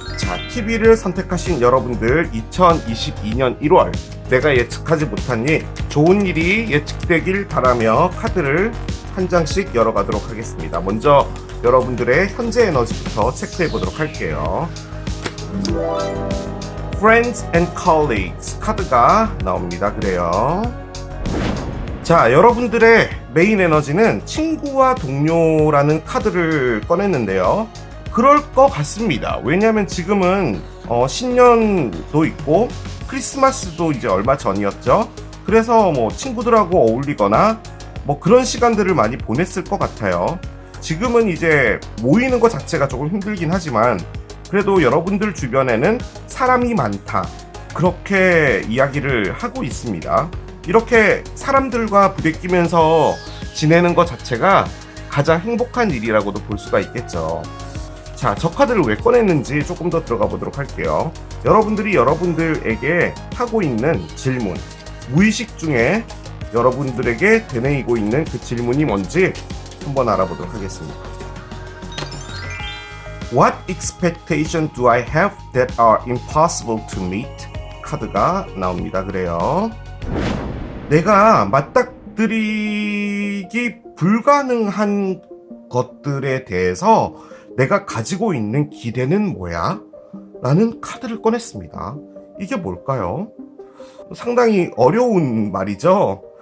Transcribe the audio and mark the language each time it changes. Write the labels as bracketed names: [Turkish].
[Korean] 자, TV를 선택하신 여러분들 2022년 1월 내가 예측하지 못한 일, 좋은 일이 예측되길 바라며 카드를 한 장씩 열어가도록 하겠습니다. 먼저 여러분들의 현재 에너지부터 체크해 보도록 할게요. [English] Friends and Colleagues [Korean] 카드가 나옵니다. 그래요. 자, 여러분들의 메인 에너지는 친구와 동료라는 카드를 꺼냈는데요. 그럴 것 같습니다. 왜냐하면 지금은 신년도 있고 크리스마스도 이제 얼마 전이었죠. 그래서 뭐 친구들하고 어울리거나 뭐 그런 시간들을 많이 보냈을 것 같아요. 지금은 이제 모이는 것 자체가 조금 힘들긴 하지만 그래도 여러분들 주변에는 사람이 많다, 그렇게 이야기를 하고 있습니다. 이렇게 사람들과 부대끼면서 지내는 것 자체가 가장 행복한 일이라고도 볼 수가 있겠죠. 자, 저 카드를 왜 꺼냈는지 조금 더 들어가 보도록 할게요. 여러분들이 여러분들에게 하고 있는 질문, 무의식 중에 여러분들에게 되뇌이고 있는 그 질문이 뭔지 한번 알아보도록 하겠습니다. [English] What expectation do I have that are impossible to meet? [Korean] 카드가 나옵니다. 그래요. 내가 맞닥뜨리기 불가능한 것들에 대해서 내가 가지고 있는 기대는 뭐야? 라는 카드를 꺼냈습니다. 이게 뭘까요? 상당히 어려운 말이죠.